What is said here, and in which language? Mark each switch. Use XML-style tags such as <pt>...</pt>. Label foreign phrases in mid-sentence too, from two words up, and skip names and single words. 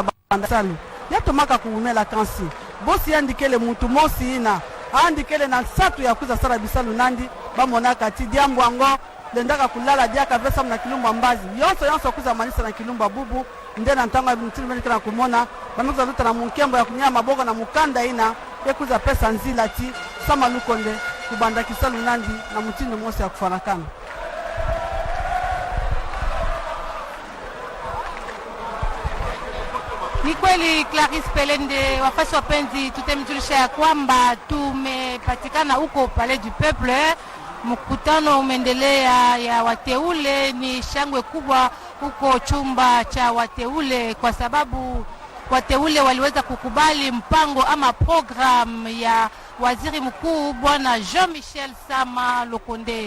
<ktu>banda salu yato maka kuumela kansi bosi yandikele mutu mosi ina andikele na satu ya kuza sala bisalu nandi bamonaka ti diambo ango lendaka kulala diaka vesa na kilumba mbazi yonso kuza manisa na kilumba bubu ndena ntanga mtili kana kumona bamekuza luta na munkembo ya kunyama maboko na mukanda ina yekuza pesa nzila ti Sama Lukonde kubanda kisalu nandi na mtindo mosi ya kufanakana.</ktu> <sw>Ni kweli Clarisse Pelende, wafasi wapenzi, tutemjulisha ya kwamba tumepatikana huko Palais du Peuple. Mkutano umeendelea ya wateule, ni shangwe kubwa huko chumba cha wateule kwa sababu wateule waliweza kukubali mpango ama program ya waziri mkuu bwana Jean-Michel Sama Lukonde.</sw>